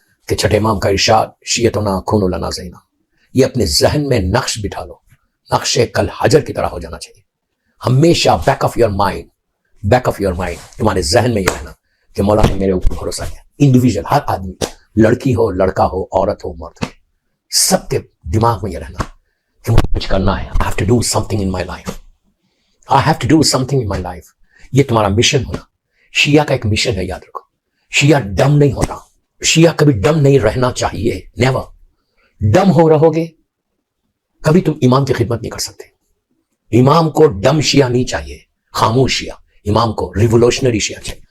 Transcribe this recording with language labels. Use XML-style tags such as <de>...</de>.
<ur>کہ چھٹے امام کا ارشاد</ur> <ar>شیعتنا کونوا لنا زینا،</ar> <ur>یہ اپنے ذہن میں نقش بٹھا لو، نقش کل حجر کی طرح ہو جانا چاہیے ہمیشہ،</ur> <en>back of your mind</en> <ur>تمہارے ذہن میں یہ رہنا کہ مولا نے میرے اوپر بھروسہ کیا. انڈیویجول، ہر آدمی، لڑکی ہو، لڑکا ہو، عورت ہو، مرد ہو، سب کے دماغ میں یہ رہنا کہ مجھے کچھ کرنا ہے.</ur> <en>I have to do something in my life. I have to do something in my life.</en> <ur>یہ تمہارا مشن ہونا. شیعہ کا ایک مشن ہے، یاد رکھو. شیعہ ڈم نہیں ہوتا، شیعہ کبھی ڈم نہیں رہنا چاہیے. نیور. ڈم ہو رہو گے کبھی تم امام کی خدمت نہیں کر سکتے. امام کو ڈم شیعہ نہیں چاہیے، خاموش شیعہ. امام کو ریولوشنری شیعہ چاہیے.</ur>